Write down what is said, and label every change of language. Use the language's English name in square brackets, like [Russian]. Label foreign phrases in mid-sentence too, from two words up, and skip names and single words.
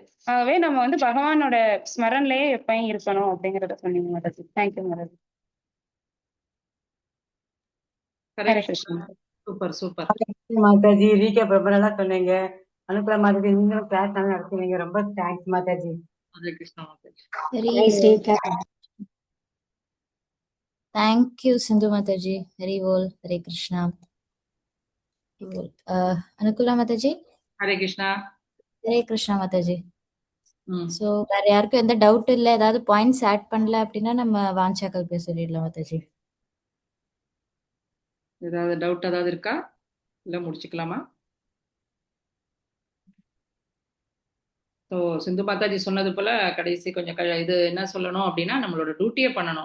[Tamil] ஆகவே நம்ம வந்து பகவானோட ஸ்மரன்லயே எப்பயும் இருக்கணும் அப்படிங்கறத சொன்னீங்க மாதாஜி. தேங்க்யூ மாதாஜி. ஹரே கிருஷ்ணா. சூப்பர் மாதாஜி. ரீகேப் ரொம்ப நல்லா சொன்னீங்க. அனுப்புற மாதாஜி, நீங்களும் கிளாஸ் நல்லா நடத்துவீங்க. ரொம்ப தேங்க்ஸ் மாதாஜி. ஹரே கிருஷ்ணா மாதாஜி. [English] Thank you, Sindhu Mataji. [Tamil] Hari Bol, Hare Krishna. Anukula Mataji. ஹரே கிருஷ்ணா. Hare Krishna Mataji. ஸோ வேற யாருக்கும் எந்த டவுட் இல்லை, ஏதாவது [English] points add [Tamil] பண்ணல அப்படின்னா நம்ம வாஞ்சாக்கள் பேச சொல்லிடலாம் மாதாஜி. ஏதாவது டவுட் ஏதாவது இருக்கா, இல்லை முடிச்சுக்கலாமா? ஸோ சிந்து மாதாஜி சொன்னது போல கடைசி கொஞ்சம் இது என்ன சொல்லணும் அப்படின்னா நம்மளோட டியூட்டியை பண்ணணும்.